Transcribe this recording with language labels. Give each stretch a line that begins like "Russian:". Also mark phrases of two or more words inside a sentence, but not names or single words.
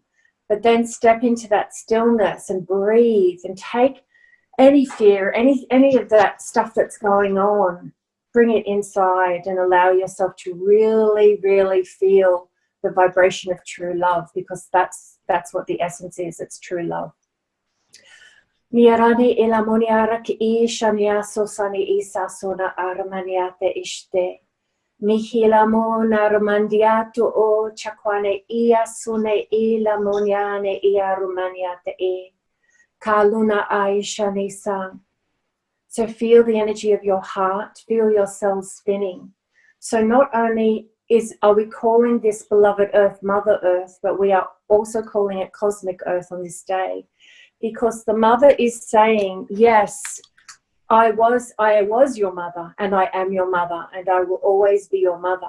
English: But then step into that stillness and breathe and take any fear, any of that stuff that's going on, bring it inside and allow yourself to really, really feel the vibration of true love, because that's what the essence is. It's true love. Niarani ilamoniara ki ishania sosani isa sona armaniate ishte. Mihilamo narmandiato o chakwane ia sune ilamoniane ia rumaniate e. Kaluna Aisha Nisan. So feel the energy of your heart, feel your cells spinning. So not only are we calling this beloved earth Mother Earth, but we are also calling it Cosmic Earth on this day, because the mother is saying, yes, I was your mother, and I am your mother, and I will always be your mother.